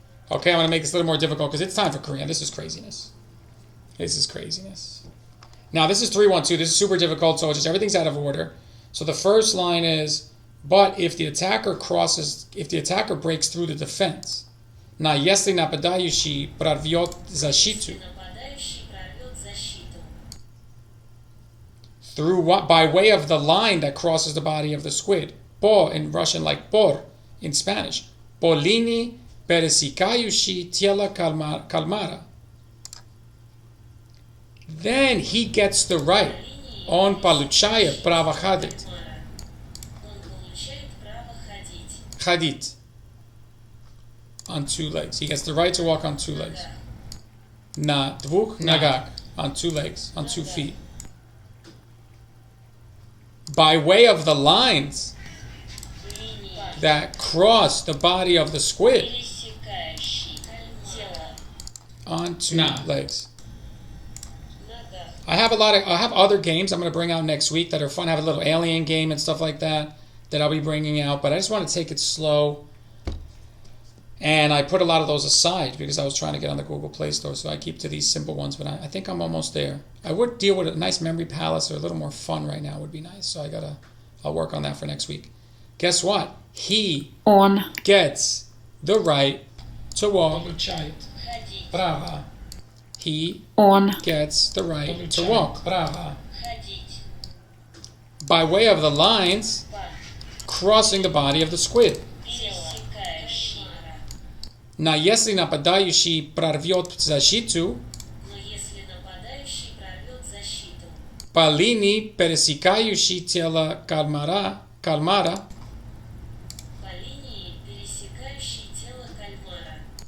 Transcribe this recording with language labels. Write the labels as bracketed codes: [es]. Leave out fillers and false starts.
[en] Okay, I'm going to make this a little more difficult because it's time for Korean. This is craziness. This is craziness. Now, this is 3-1-2. This is super difficult, so it's just everything's out of order. So the first line is, but if the attacker breaks through the defense, [ru] на если нападающий прорвет защиту, Нападающий прорвет защиту. [en] through what, by way of the line that crosses the body of the squid. По in Russian, like por in Spanish. [ru] По линии пересекающей тело кальмара. [en] Then he gets the right. [ru] Он получает право ходить. Он получает право ходить. [en] Ходить. On 2 legs. He gets the right to walk on 2 legs. [ru] На 2 ногах. [en] On 2 legs. On 2 feet. By way of the lines [ru] Линии. [en] that cross the body of the squid [ru] Пересекающий. Тело. [en] on 2 legs. [ru] Нога. [en] I have other games I'm going to bring out next week that are fun. I have a little alien game and stuff like that I'll be bringing out, but I just want to take it slow And I put a lot of those aside because I was trying to get on the Google Play Store, so I keep to these simple ones, but I think I'm almost there. I would deal with a nice memory palace or a little more fun right now would be nice, so I'll work on that for next week. Guess what? He [ru] Он. [en] gets the right to walk. [ru] Ходить. [en] Brava. He [ru] Он. [en] gets the right to walk. Brava. [ru] Ходить. [en] By way of the lines [ru] По. [en] crossing the body of the squid. [ru] Пересекающий. На если нападающий прорвет защиту, Но если нападающий прорвет защиту, по линии пересекающей тело кальмара, по линии, пересекающей тело кальмара,